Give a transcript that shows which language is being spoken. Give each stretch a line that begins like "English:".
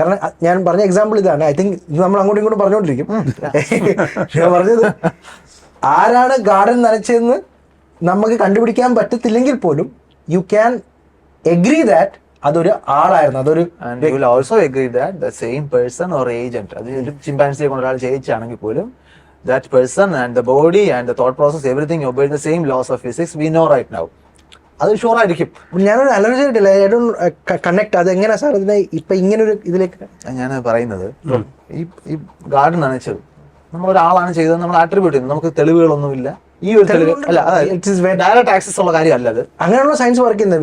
Malayalam: കാരണം ഞാൻ പറഞ്ഞ എക്സാമ്പിൾ ഇതാണ്.
English: I think
Malayalam: നമ്മൾ അങ്ങോട്ടും ഇങ്ങോട്ടും പറഞ്ഞുകൊണ്ടിരിക്കും. ഞാൻ പറഞ്ഞത് ആരാണ് ഗാർഡൻ നനച്ചതെന്ന് നമുക്ക് കണ്ടുപിടിക്കാൻ പറ്റത്തില്ലെങ്കിൽ പോലും
English: you can agree that
Malayalam: അതൊരു ആളായിരുന്നു, അതൊരു
English: also agree that the same person or agent,
Malayalam: അത് ഒരു ചിമ്പാൻസിയെ കൊണ്ട് ഒരാൾ ചെയ്യിച്ചാണെങ്കിൽ പോലും
English: that person and the body and the thought process everything obey the same laws of physics we know right now.
Malayalam: അത് sure ആയിരിക്കും. ഞാനൊരു അനർജി ആയിട്ടില്ല,
English: I don't connect.
Malayalam: അത് എങ്ങനെയാ സാർ ഇതിനെ ഇപ്പൊ ഇങ്ങനെ ഒരു ഇതിലേക്ക് ഞാൻ പറയുന്നത്, ഈ ഗാർഡൻ നനച്ചത് നമ്മളൊരാളാണ് ചെയ്തത്, നമ്മൾ ആട്രിബ്യൂട്ട് ചെയ്യുന്നത്, നമുക്ക് തെളിവുകളൊന്നുമില്ല. ഈ ഒരു തെളിവ് അല്ല, ഡയറക്റ്റ് ആക്സസ് ഉള്ള കാര്യമല്ല അത്. അങ്ങനെയുള്ള സയൻസ് വർക്ക് ചെയ്യുന്നത്.